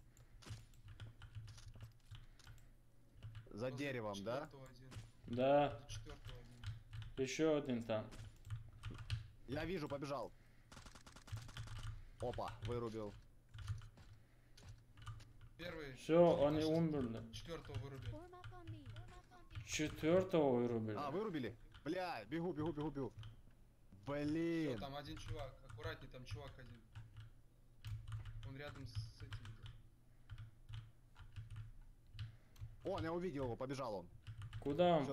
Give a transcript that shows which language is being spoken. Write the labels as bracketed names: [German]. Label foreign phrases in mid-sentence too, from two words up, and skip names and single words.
[Russian] За Возле деревом, да? 4-го один. Да, За 4-го один. еще один там. Я вижу, побежал. Опа, вырубил. Первый. Все, они умерли. Четвертого вырубили. [English] Form up on me. Form up on me. [Russian] Четвертого вырубили. А, вырубили? Бля, бегу, бегу, бегу, бегу. Все, Блин. там один чувак. Аккуратней, там чувак один. Он рядом с этим. Он, я увидел его, побежал он. Куда он